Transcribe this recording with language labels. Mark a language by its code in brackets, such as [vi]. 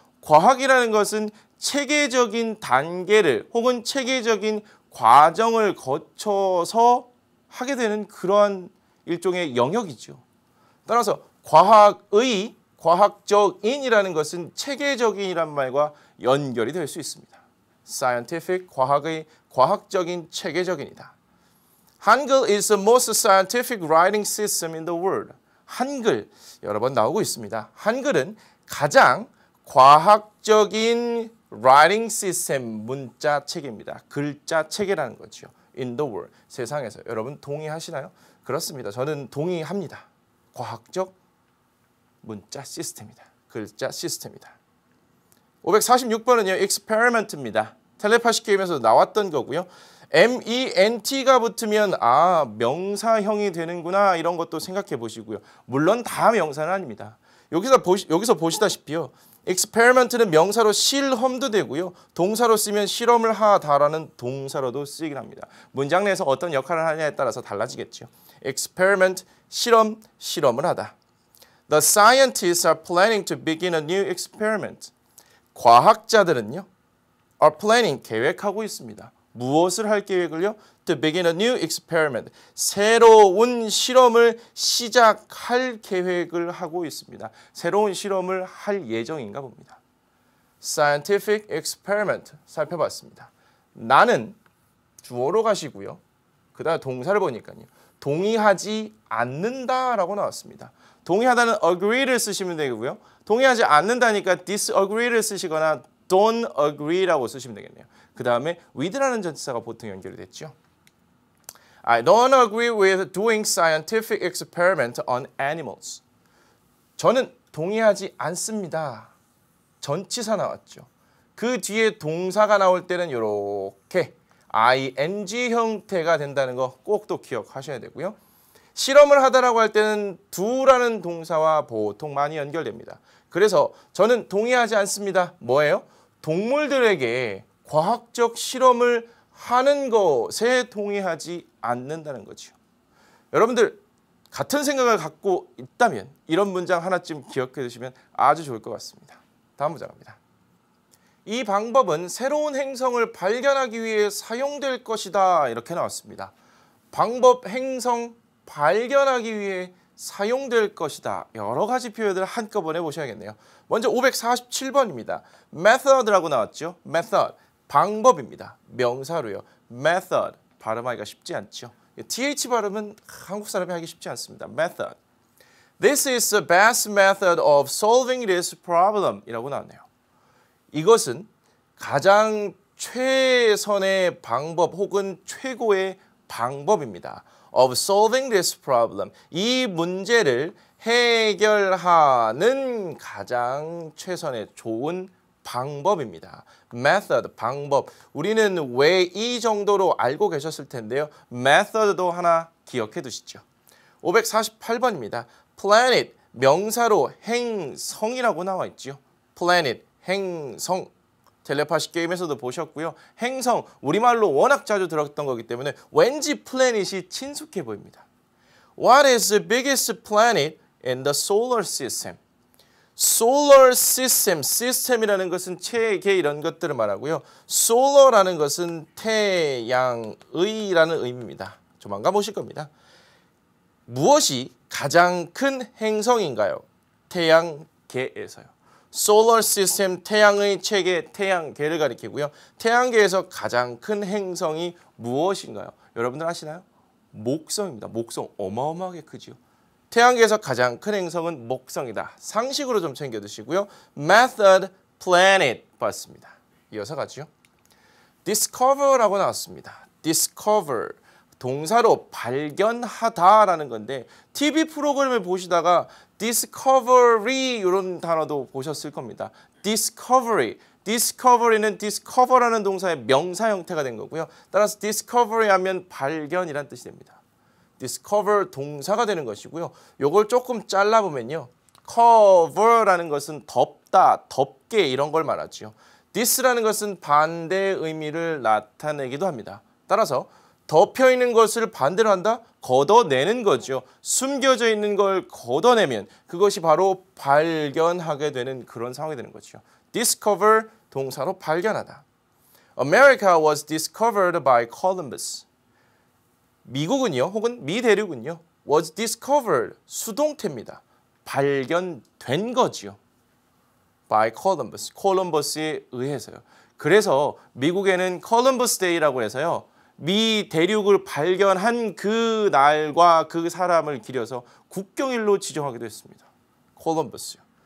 [ko] 과학이라는 것은 체계적인 단계를 혹은 체계적인 과정을 거쳐서 하게 되는 그러한 일종의 영역이죠. 따라서 과학의 과학적인이라는 것은 체계적인이란 말과 연결이 될 수 있습니다. scientific, 과학의 과학적인 체계적인이다. [en] 한글 is the most scientific writing system in the world. [ko] 한글 여러 번 나오고 있습니다. 한글은 가장 과학적인 [en] writing system [ko] 문자 체계입니다. 글자 체계라는 거죠. [en] In the world [ko] 세상에서 여러분 동의하시나요? 그렇습니다. 저는 동의합니다. 과학적 문자 시스템이다. 글자 시스템이다. 546번은요. experiment입니다. 텔레파시 게임에서 나왔던 거고요. ment가 붙으면 아 명사형이 되는구나 이런 것도 생각해 보시고요. 물론 다 명사는 아닙니다. 여기서 보시다시피요. experiment는 명사로 실험도 되고요. 동사로 쓰면 실험을 하다라는 동사로도 쓰이긴 합니다. 문장 내에서 어떤 역할을 하냐에 따라서 달라지겠죠. experiment, 실험, 실험을 하다. [en] The scientists are planning to begin a new experiment. [ko] 과학자들은요. [en] are planning, [ko] 계획하고 있습니다. 무엇을 할 계획을요? [en] To begin a new experiment. [ko] 새로운 실험을 시작할 계획을 하고 있습니다. 새로운 실험을 할 예정인가 봅니다. [en] Scientific experiment [ko] 살펴봤습니다. 나는 주어로 가시고요. 그 다음 동사를 보니까요. 동의하지 않는다라고 나왔습니다. 동의하다는 agree를 쓰시면 되고요. 동의하지 않는다니까 disagree를 쓰시거나 [en] don't agree [ko] 라고 쓰시면 되겠네요. 그 다음에 with라는 전치사가 보통 연결이 됐죠. [en] I don't agree with doing scientific experiment on animals. [ko] 저는 동의하지 않습니다. 전치사 나왔죠. 그 뒤에 동사가 나올 때는 이렇게 ing 형태가 된다는 거 꼭 또 기억하셔야 되고요. 실험을 하다라고 할 때는 do라는 동사와 보통 많이 연결됩니다. 그래서 저는 동의하지 않습니다. 뭐예요? 동물들에게 과학적 실험을 하는 것에 동의하지 않는다는 거죠. 여러분들 같은 생각을 갖고 있다면 이런 문장 하나쯤 기억해 두시면 아주 좋을 것 같습니다. 다음 문장 갑니다. 이 방법은 새로운 행성을 발견하기 위해 사용될 것이다. 이렇게 나왔습니다. 방법, 행성, 발견하기 위해 사용될 것이다. 여러 가지 표현을 한꺼번에 보셔야겠네요. 먼저 547번입니다. method라고 나왔죠. method, 방법입니다. 명사로요. method, 발음하기가 쉽지 않죠. th 발음은 한국 사람이 하기 쉽지 않습니다. [en] method. This is the best method of solving this problem [ko] 이라고 나왔네요. 이것은 가장 최선의 방법 혹은 최고의 방법입니다. [en] of solving this problem. [ko] 이 문제를 해결하는 가장 최선의 좋은 방법입니다. method, 방법. 우리는 왜 이 정도로 알고 계셨을 텐데요. method도 하나 기억해 두시죠. 548번입니다. planet, 명사로 행성이라고 나와 있죠. planet, 행성. 텔레파시 게임에서도 보셨고요. 행성, 우리말로 워낙 자주 들었던 거기 때문에 왠지 플래닛이 친숙해 보입니다. [en] What is the biggest planet in the solar system? [ko] solar system, system이라는 것은 체계 이런 것들을 말하고요. solar라는 것은 태양의라는 의미입니다. 조만간 보실 겁니다. 무엇이 가장 큰 행성인가요? 태양계에서요. solar system, 태양의 체계, 태양계를 가리키고요. 태양계에서 가장 큰 행성이 무엇인가요? 여러분들 아시나요? 목성입니다. 목성 어마어마하게 크지요. 태양계에서 가장 큰 행성은 목성이다. 상식으로 좀 챙겨 두시고요. method, planet 봤습니다. 이어서 가죠. discover라고 나왔습니다. discover, 동사로 발견하다라는 건데 TV 프로그램을 보시다가 discovery 이런 단어도 보셨을 겁니다. discovery, discovery는 discover라는 동사의 명사 형태가 된 거고요. 따라서 discovery 하면 발견이란 뜻이 됩니다. discover 동사가 되는 것이고요. 요걸 조금 잘라보면요. cover라는 것은 덮다, 덮게 이런 걸 말하죠. this라는 것은 반대의 의미를 나타내기도 합니다. 따라서 덮여있는 것을 반대로 한다? 걷어내는 거죠. 숨겨져 있는 걸 걷어내면 그것이 바로 발견하게 되는 그런 상황이 되는 거죠. discover 동사로 발견하다. [en] America was discovered by Columbus. [ko] 미국은요, 혹은 미 대륙은요, was discovered, 수동태입니다. 발견된 거지요. by Columbus, 콜럼버스에 의해서요. 그래서 미국에는 콜럼버스 데이라고 해서요, 미 대륙을 발견한 그 날과 그 사람을 기려서 국경일로 지정하기도 했습니다. 콜럼버스요.